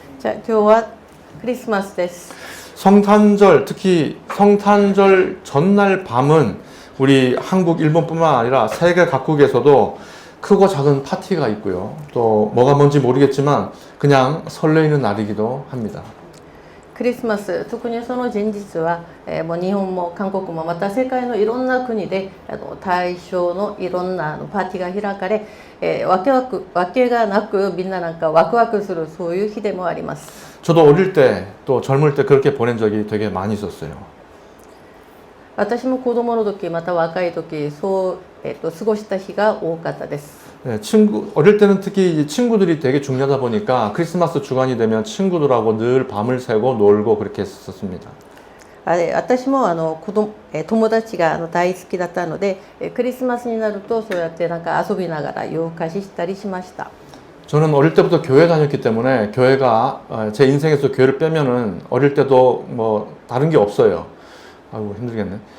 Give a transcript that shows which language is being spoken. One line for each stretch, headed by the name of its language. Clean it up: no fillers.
Korean: 자,
Japanese: 今日は
Korean: 크리스마스
Japanese: です.
Korean: 성탄절, 특히 성탄절 전날 밤은 우리 한국, 일본뿐만 아니라 세계 각국에서도 크고 작은 파티가 있고요. 또 뭐가 뭔지 모르겠지만 그냥 설레이는 날이기도 합니다.
Japanese: クリスマス、特にその前日は、もう日本も韓国もまた世界のいろんな国で対象のいろんなパーティーが開かれ、わけがなくみんななんかワクワクするそういう日でもあります。
Korean: 저도 어릴 때 또 젊을 때 그렇게 보낸 적이 되게 많이 있었어요.
Japanese: 私も子供の時また若い時そう、過ごした日が多かったです。
Korean: 네, 어릴 때는 특히 친구들이 되게 중요하다 보니까 크리스마스 주간이 되면 친구들하고 늘 밤을 새고 놀고 그렇게 했었습니다.
Japanese: 私も友達が大好きだったので、クリスマスになるとそうやってなんか遊びながら夜更かししたりしました。
Korean: 저는 어릴 때부터 교회 다녔기 때문에 교회가 제 인생에서 교회를 빼면은 어릴 때도 뭐 다른 게 없어요. 아이고 힘들겠네.